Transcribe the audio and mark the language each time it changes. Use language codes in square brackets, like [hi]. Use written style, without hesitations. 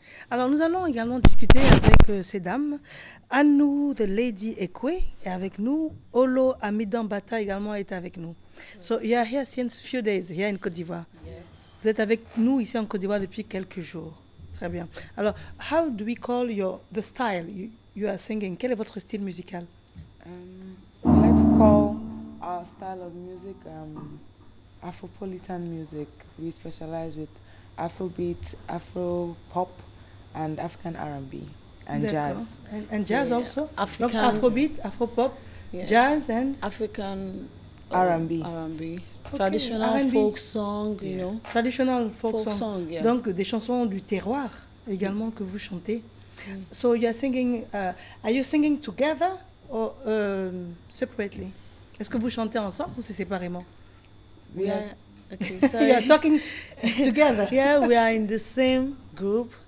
[fr] Alors nous allons également discuter avec ces dames. Anou the Lady Ekwe est avec nous. Olo Amidan Bata également est avec nous. [en] So you are here since few days here in Côte d'Ivoire. Yes. [fr] Vous êtes avec nous ici en Côte d'Ivoire depuis quelques jours. Très bien. [en] Alors, how do we call the style you are singing? [fr] Quel est votre style musical? [en] We like to call our style of music Afropolitan music. We specialize with Afrobeat, Afro-pop, and African R&B and jazz. And jazz also? African, donc Afrobeat, Afropop, jazz and? African R&B. R&B. Okay, Traditional R&B. folk song, you know. Traditional folk song, yeah. [fr] Donc des chansons du terroir également que vous chantez. [en] So you are singing, are you singing together or separately? [fr] Est-ce que vous chantez ensemble ou c'est séparément? [en] We are, okay, You sorry. are talking together. Yeah, we are in the same group.